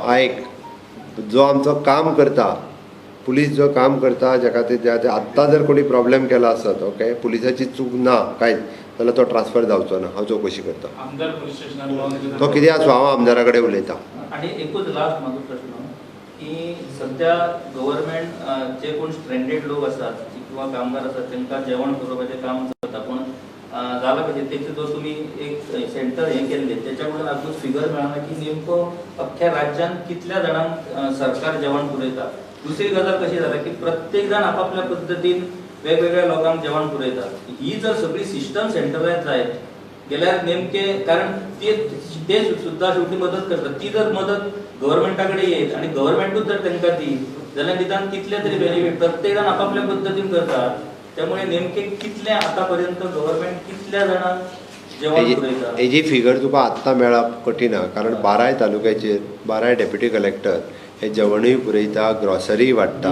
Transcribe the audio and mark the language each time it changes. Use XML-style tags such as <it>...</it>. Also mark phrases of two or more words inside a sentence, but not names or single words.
<kok>आयक जो आमचो काम करता पुलीस जो काम करता जाका ते आत्तां जर कोणी प्रॉब्लेम केला आसत ओके पुलिसाची चूक ना कांयच जाल्यार तो ट्रान्सफर जावचो ना. हांव चवकशी करता. आमदार पुलीस स्टेशनार तो कितें आसूं हांव आमदारा कडेन उलयतां.</kok> <mr>आणि एकूच लास्ट माझा प्रश्न की सध्या गव्हर्नमेंट जे कोण स्ट्रेंडेड लोक असतात किंवा कामगार असतात त्यांना जेवण पुरवपाचे काम जाता पण झालं पाहिजे त्याचे जो तुम्ही एक सेंटर हे केले त्याच्याकडून अजून फिगर मिळाला की नेमकं अख्ख्या राज्यात</mr> <kok>कितल्या जणांक सरकार जेवण पुरयता. दुसरी गजाल कशी झाली की प्रत्येक जण आपापल्या पद्धतीन वेगवेगळ्या लोकांक जेवण पुरयतात. ही जर सगळी</kok> <en>system centralise</en> <kok>जायत गेल्यार नेमके कारण ते सुद्धा शेवटी मदत करतात. ती जर मदत गव्हर्नमेंटाकडे येईल आणि गव्हर्नमेंटूच जर त्यांना दी जाल्यार निदान कितले तरी बेनिफिट प्रत्येक जण आपापल्या पद्धतीन करतात. त्यामुळे नेमके कितले आतापर्यंत गव्हर्नमेंट कितल्या जणांक जेवण पुरयता हेजी फिगर तुका आत्तां मेळप कठीण आहा, कारण 12 तालुक्याचेर 12</kok> <en>deputy collector</en> <kok>हे जेवणूय पुरयता, ग्रॉसरी वाडटा.</kok>